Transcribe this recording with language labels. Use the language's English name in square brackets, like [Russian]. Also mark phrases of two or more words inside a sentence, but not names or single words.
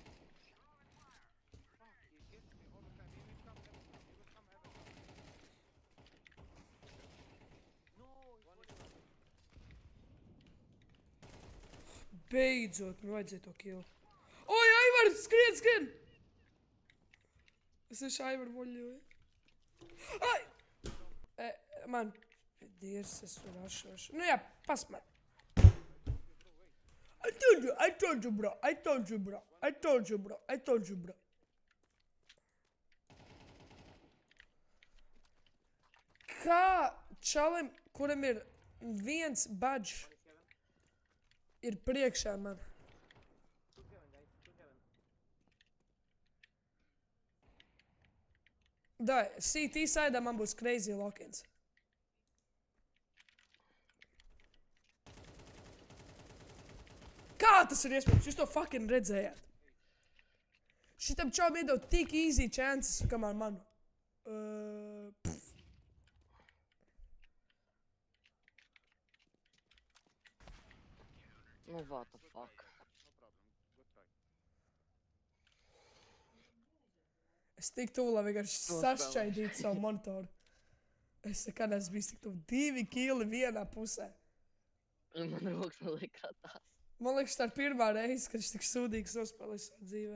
[Latvian] Beidzot, man vajadzēja to kilu. Oi, Aivar, skrien! Es esmu Aivar moļoju. Ai! Man, Dievs, es varu ašošu. Nu jā, pasmēr. [English] I told you, bro. [Latvian] Kā čalim, kuram ir viens badge, ir priekšā man? Dai, CT saidā man būs [English] crazy lock-ins. [Latvian] Kā tas ir iespējams? Jūs to fucking redzējāt. Šitam čalam iedod tik [English] easy chances, [Latvian] kamēr manu. Nu, [English] what the fuck? [Latvian] Es tik tuvu, lai vienkārši sašķaidītu savu monitoru. Es nekad esmu bijis tik tuvu 2 kili vienā pusē. Man rokas man liek kā tās. Man liekas, tā ir pirmā reize, kad es tik sūdīgs nospēlēju savā dzīvē.